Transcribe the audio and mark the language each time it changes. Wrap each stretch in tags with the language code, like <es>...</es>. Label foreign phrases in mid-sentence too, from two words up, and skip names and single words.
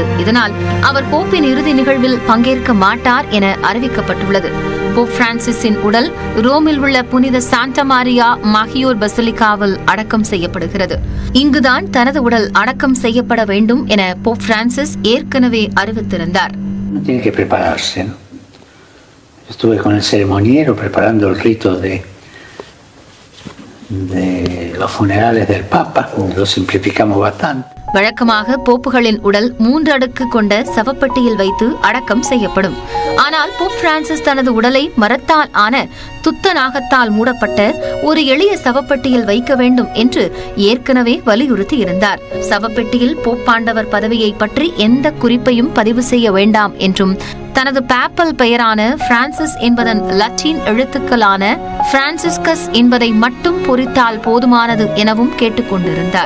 <ta>இதனால் அவர் போப்பின் இறுதி நிகழ்வில் பங்கேற்க மாட்டார் என அறிவிக்கப்பட்டுள்ளது. போப் பிரான்சிஸின் உடல் ரோமில் உள்ள புனித சாண்டா மாரியா மகியோர் பசிலிக்காவில் அடக்கம் செய்யப்படுகிறது. இங்குதான் தனது உடல் அடக்கம் செய்யப்பட வேண்டும் என போப் பிரான்சிஸ் ஏற்கனவே அறிவித்திருந்தார்.</ta> <es>Estuve con el ceremoniero preparando el rito de los funerales del Papa, lo simplificamos bastante.</es> <ta>வழக்கமாக போப்புகளின் உடல் 3 அடுக்கு கொண்ட சவப்பெட்டியில் வைத்து அடக்கம் செய்யப்படும். ஆனால் போப் பிரான்சிஸ் தனது உடலை மரத்தால் ஆன துத்தநாகத்தால் மூடப்பட்ட ஒரு எளிய சவப்பெட்டியில் வைக்க வேண்டும் என்று ஏற்கனவே வலியுறுத்தி இருந்தார். சவப்பெட்டியில் போப்பாண்டவர் பதவியை பற்றி எந்த குறிப்பையும் பதிவு செய்ய வேண்டாம் என்றும், தனது பேப்பல் பெயரான பிரான்சிஸ் என்பதன் லத்தீன் எழுத்துக்களான பிரான்சிஸ்கஸ் என்பதை மட்டும் பொறித்தால் போதுமானது எனவும் கேட்டுக்கொண்டிருந்தார்.</ta>